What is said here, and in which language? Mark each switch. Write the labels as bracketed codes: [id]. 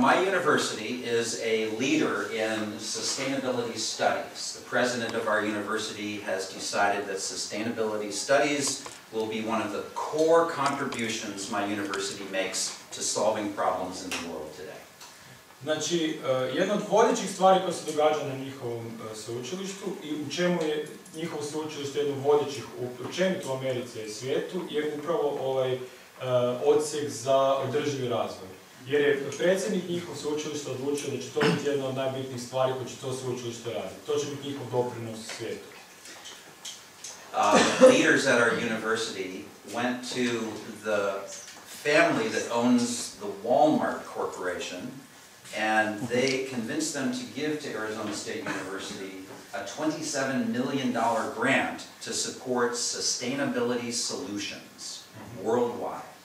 [en] My university is a leader in sustainability studies. The president of our university has decided that sustainability studies will be one of the core contributions my university makes to solving problems in the world today. [hr] Znači, jedna od vodećih stvari koja se događa na njihovom sveučilištu i u čemu je njihovo sveučilište jedno od vodećih općenito u Americi i svijetu je upravo ovaj odsjek za održivi razvoj. Jer je predsjednik njihov sveučilišta odlučio da će to biti jedna od najbitnijih stvari koje će to sveučilište raditi. To će biti njihov doprinos svijetu. [en] Leaders at our university went to the family that owns the Walmart Corporation and they convinced them to give to Arizona State University a $27 million grant to support sustainability solutions worldwide.